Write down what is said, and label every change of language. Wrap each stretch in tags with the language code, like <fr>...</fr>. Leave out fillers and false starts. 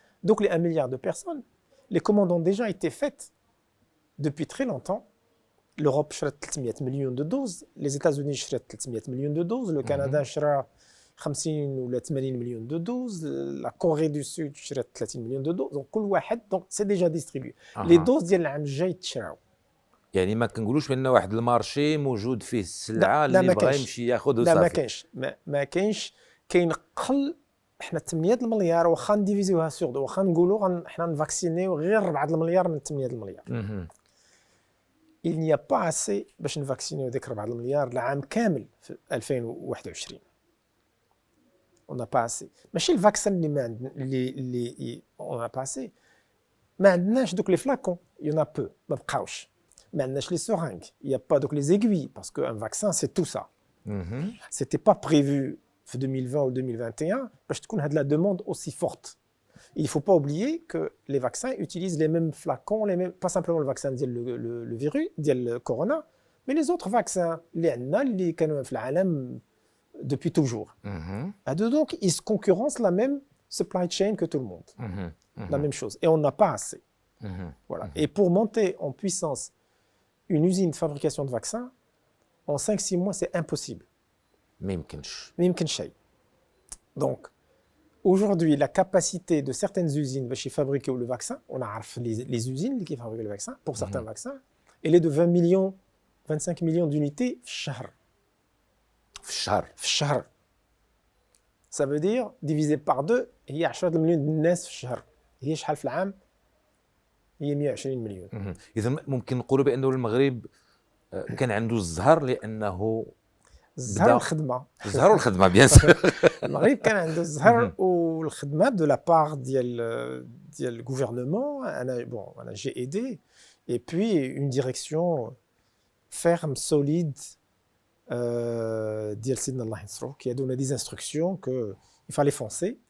<fr>Donc les 1 milliard de personnes, les commandes ont déjà été faites depuis très longtemps. L'Europe شرت 300 millions de doses, les États-Unis شرت 300 millions de doses, le Canada</fr> <ar>شرى 50 ولا 80</ar> <fr>millions de doses, la Corée du Sud شرت 30 millions de doses. Donc</fr> <ar>كل واحد,</ar> <fr>donc c'est déjà distribué. Les doses</fr> <ar>ديال العام الجاي تشراو. يعني ما كنقولوش بان واحد المارشي موجود فيه السلعه اللي بغا يمشي ياخذ وصافي. لا ما كاينش كاين قل. احنا 8 المليار واخا نديفيزيوها سور واخا نقولوا حنا نفاكسينيو غير 4 المليار من 8 المليار.</ar> <fr>Il n'y a pas assez</fr> <ar>باش نفاكسينيو ديك 4 المليار العام كامل في 2021.</ar> <fr>On n'a pas assez.</fr> <ar>ماشي الفاكسين اللي ما عندنا اللي</ar> <fr>on n'a pas assez.</fr> <ar>ما عندناش دوك لي فلاكون,</ar> <fr>il y en a peu,</fr> <ar>ما بقاوش. ما عندناش لي سورانغ,</ar> <fr>il y a pas donc les aiguilles parce qu'un vaccin c'est tout ça. C'était pas prévu en 2020 ou 2021</fr> <ar>باش تكون هاد</ar> <fr>la demande aussi forte. Il ne faut pas oublier que les vaccins utilisent les mêmes flacons, pas simplement le vaccin le virus, le corona, mais les autres vaccins, les canaux</fr> <ar>في العالم</ar> <fr>depuis toujours. Donc, ils se concurrencent la même supply chain que tout le monde. La même chose. Et on n'a pas assez. Voilà. Et pour monter en puissance une usine de fabrication de vaccins, en 5-6 mois, c'est impossible.</fr> <ar>ما يمكنش.</ar> <fr>Donc, aujourd'hui, la capacité de certaines usines de fabriquer le vaccin, on a les usines qui fabriquent le vaccin, pour certains vaccins, elle est de 25 millions d'unités</fr> <ar>في الشهر.</ar> <fr>Ça veut dire, divisé par 2, il y a 10 millions de الناس في الشهر.</fr> <ar>هي شحال في العام؟ هي 120 مليون. إذا ممكن نقولوا بأنه المغرب كان عنده الزهر لأنه الزهر والخدمة بيان سور. المغرب كان عنده الزهر والخدمة</ar> <fr>de la part</fr> <ar>ديال</ar> <fr>le gouvernement.</fr> <ar>أنا</ar> <fr>j'ai aidé et puis une direction ferme, solide,</fr> <ar>ديال سيدنا الله ينصرو,</ar> <fr>qui a donné des instructions qu'il fallait foncer.</fr>